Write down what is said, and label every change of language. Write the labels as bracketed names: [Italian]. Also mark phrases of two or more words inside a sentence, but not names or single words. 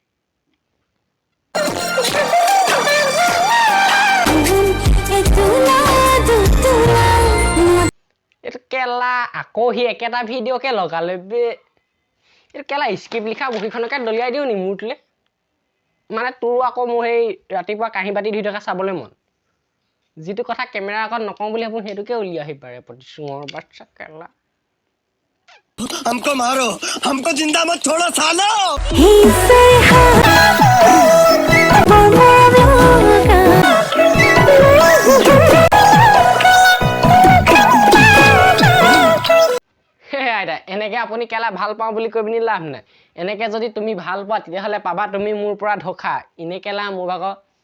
[Assamese] এইটো কেলা আকৌ সি একেটা ভিডিঅ'কে লগালে বে এইটো কেলা স্ক্ৰিপ্ট লিখা বহীখনকে দলিয়াই দিওঁ নি মোৰটোলৈ মানে তোৰ আকৌ মোৰ সেই ৰাতিপুৱা কাঁহী বাতি ধুই থকা চাবলৈ মন যিটো কথা কেমেৰা আগত নকওঁ বুলি ভাবোঁ সেইটোকে উলিয়াই আহি পাৰে প্ৰতি চুঙৰ বাচ্চা কেলা [Hindi] हमको मारो हमको जिंदा मत छोड़ो सालो [Assamese] আইতা এনেকে আপুনি কেলা ভাল পাওঁ বুলি কৈ পিনি লাভ নাই এনেকে যদি তুমি ভাল পোৱা তেতিয়াহ'লে পাবা তুমি মোৰ পৰা ধোখা এনে কেলা মোৰ ভাগৰ